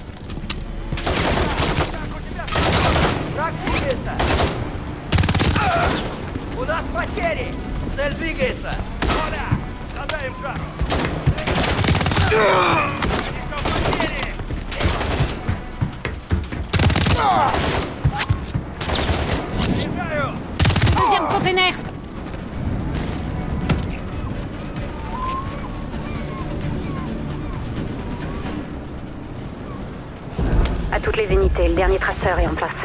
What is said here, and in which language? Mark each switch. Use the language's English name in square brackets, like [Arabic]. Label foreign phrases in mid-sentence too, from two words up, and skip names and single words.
[Russian] У нас потери! Цель двигается! Оля! Задаем жару! [French] Deuxième container! À toutes les unités, le dernier traceur est en place.